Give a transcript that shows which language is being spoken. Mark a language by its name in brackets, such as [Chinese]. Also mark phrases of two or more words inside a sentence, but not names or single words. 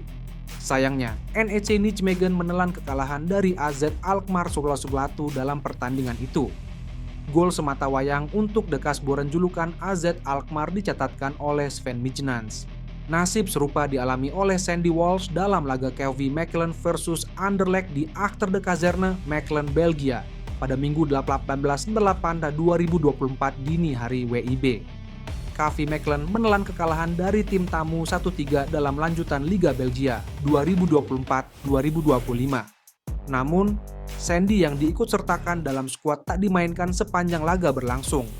[Indonesian] Sayangnya, NEC Nijmegen menelan kekalahan dari AZ Alkmaar Solo dalam pertandingan itu. Gol semata wayang untuk Dekasboren julukan AZ Alkmaar dicatatkan oleh Sven Mijnans. Nasib serupa dialami oleh Sandy Walsh dalam laga KV Mechelen versus Anderlecht di Achter de Kazerne, Mechelen, Belgia pada Minggu 18/8/2024 dini hari WIB. KV Mechelen menelan kekalahan dari tim tamu 1-3 dalam lanjutan Liga Belgia 2024-2025. Namun, Sandy yang diikutsertakan dalam skuad tak dimainkan sepanjang laga berlangsung.